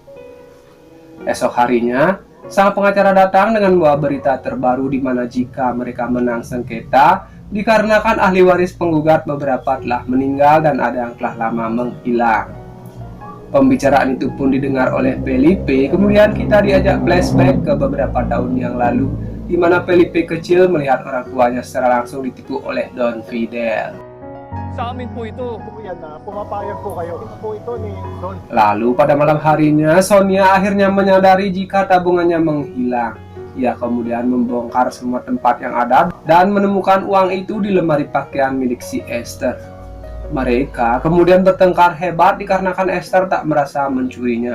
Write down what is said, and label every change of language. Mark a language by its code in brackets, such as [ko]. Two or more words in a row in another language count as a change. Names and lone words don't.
[id] Esok harinya, sang pengacara datang dengan membawa berita terbaru di mana jika mereka menang sengketa, dikarenakan ahli waris penggugat beberapa telah meninggal dan ada yang telah lama menghilang. Pembicaraan itu pun didengar oleh Felipe. Kemudian kita diajak flashback ke beberapa tahun yang lalu, di mana Felipe kecil melihat orang tuanya secara langsung ditipu oleh Don Fidel. [tl] Sa amin po ito. Yan na, pumapayag po kayo. Ito po ito ni Don. [id] Lalu pada malam harinya, Sonia akhirnya menyadari jika tabungannya menghilang. Ia kemudian membongkar semua tempat yang ada dan menemukan uang itu di lemari pakaian milik si Esther. Mereka kemudian bertengkar hebat dikarenakan Esther tak merasa mencurinya.